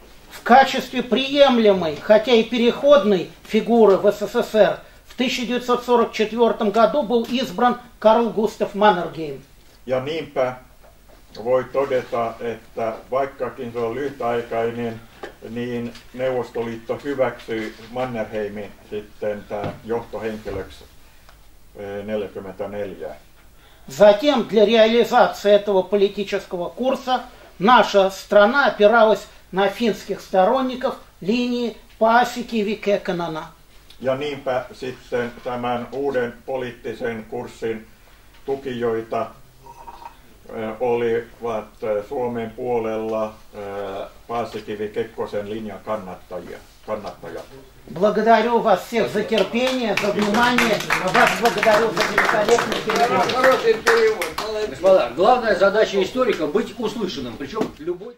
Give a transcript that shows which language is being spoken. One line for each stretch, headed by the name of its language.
Russian: В качестве приемлемой, хотя и переходной фигуры в СССР в 1944 году был избран Карл Густав Маннергейм.
Finnish: Ja niinpä voi todeta, että vaikkakin se on lyhytaikainen, niin Neuvostoliitto hyväksyi Mannerheimin sitten tämä johtohenkilöksi 1944.
Russian: Затем для реализации этого политического курса наша страна опиралась на финских сторонников линии Paasikivi-Kekkonen.
Finnish: Ja niinpä sitten tämän uuden poliittisen kurssin tukijoita olivat Suomen puolella Paasikivi-Kekkosen linjan kannattajat.
Russian: Благодарю вас всех за терпение, за внимание. Вас благодарю за великолепный перевод. Хороший перевод. Молодец. Господа, главная задача историка быть услышанным, причем любой...